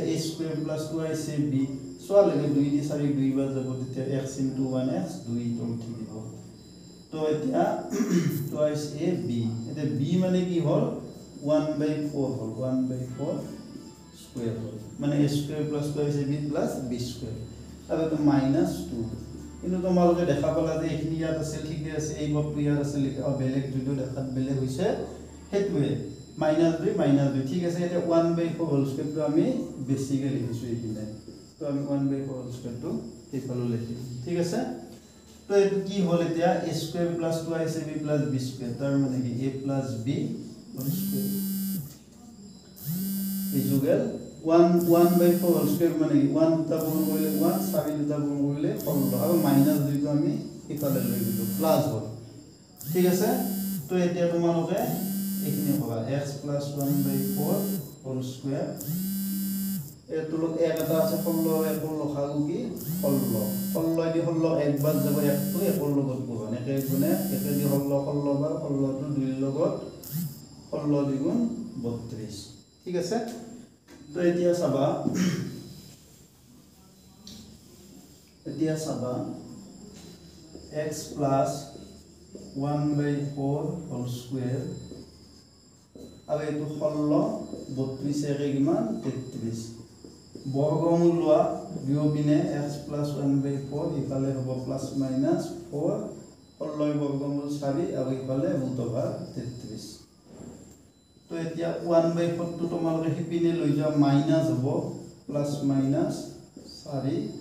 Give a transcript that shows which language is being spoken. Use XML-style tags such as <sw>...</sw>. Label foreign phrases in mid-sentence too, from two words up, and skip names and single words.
<as>a</as> <en>square plus</en> <as>2ac b সোয়া লাগে 2 দি 4 2 বাৰ যাব তেতিয়া x * 1x 2 তো থাকিব তো এতিয়া twice a b এটা b মানে কি হল 1/4 হল 1/4 স্কয়ার হল মানে a</as> <en>square plus 2ac b plus b square</en> <as>আৰু তো -2 কিন্তু তোমালোকে দেখা পালা যে এইখিনি ইয়াত আছে ঠিকই আছে এই বক্তটো ইয়াত আছে বেলেগ যদিও দেখাত বেলেগ হৈছে হেতুৱে -2 ঠিক আছে এটা 1/4</as> <en>whole square</en> <as>আমি বেসিক্যালি লিখিছো এইখিনি তো আমি 1/4</as> <en>whole square</en> <as>এইফালে লিখিম ঠিক আছে তো এটো কি হল এতিয়া a</as> <en>square plus 2ac b plus b square</en> <as>তার মানে কি</as> <en>a plus b whole square equal 1/4 whole square</en> <as>মানে 1 দুটা গুণ কৰিলে 1 4 দুটা গুণ কৰিলে 16 আৰু -2 টো আমি ইফালে লৈ দিলো প্লাস হল ঠিক আছে তো এতিয়া তোমালোকে এইখিনি হবা x + 1/4</as> <en>whole square</en> <as>এটোলত এক এটা আছে 16 একৰ লসাগু কি 16 16 দি 16 একবাৰ যাব একটো একৰ লগত গুণ একে গুণে একে দি 16 16 বাৰ 16 টো 2 লগত 16 দ্বিগুণ 32 ঠিক আছে তো এতিয়া চাবা</as> <en>x plus 1/4 whole square</en> <as>আৰু এটো 16 32 একে কিমান 33 বৰ্গমূল লোৱা বিয়োগিনে x plus 1/4 ইফালে হ'ব</as> <en>plus minus 4</en> <as>16 বৰ্গমূল 4 আৰু ইফালে √33 তো এতিয়া 1/4 টো তোমালোকে হিপিনে লৈ যোৱা মাইনাস হ'ব</as> <en>plus minus 4</en>